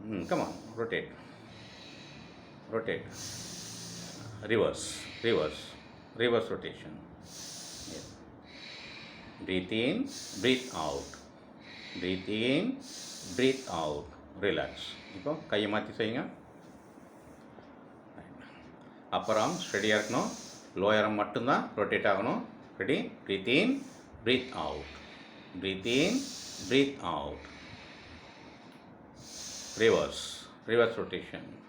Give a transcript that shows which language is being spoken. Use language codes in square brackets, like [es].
[en] Come on, rotate, rotate, reverse, reverse, reverse rotation. Breathe in, breathe out, breathe in, breathe out, relax. [ta] இப்போ கையை மாற்றி செய்யுங்க. Appar arm ஸ்டெடியாக இருக்கணும், lower arm மட்டும்தான் rotate ஆகணும். ரெடி. [en] Breathe in, breathe out, breathe in, breathe out, reverse, reverse rotation.